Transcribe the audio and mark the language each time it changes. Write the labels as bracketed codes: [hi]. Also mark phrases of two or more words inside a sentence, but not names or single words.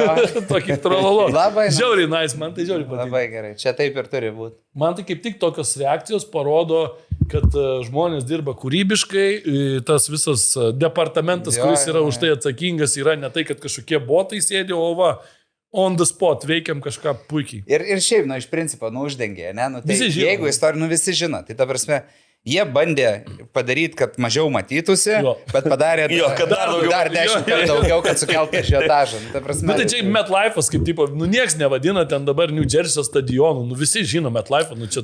[lt] Tokį trololo. Labai nice. Žiauriai nice, man tai žiauriai patinka. Labai gerai, čia taip ir turi būti. Man tai kaip tik tokios reakcijos parodo, kad žmonės dirba kūrybiškai, tas visas departamentas, Jo, kuris yra jo, už tai atsakingas, yra ne tai, kad kažkokie botai sėdi, o va, [en] on the spot, [lt] veikiam kažką puikiai. Ir šiaip, nu, iš principo, nu, uždengė, ne? Nu, tai Visi žino. jeigu istorija, nu, visi žino, tai ta prasme, jie bandė padaryti, kad mažiau matytųsi, Jo. bet padarė Jo, kad dar daugiau. dar 10 kartų daugiau, kad sukeltų žiotažą. Nu, ta prasme, Nu, tai čia MetLife'as, kaip tipo, nu nieks nevadina ten dabar New Jersey stadionu, nu visi žino MetLife'ą, nu čia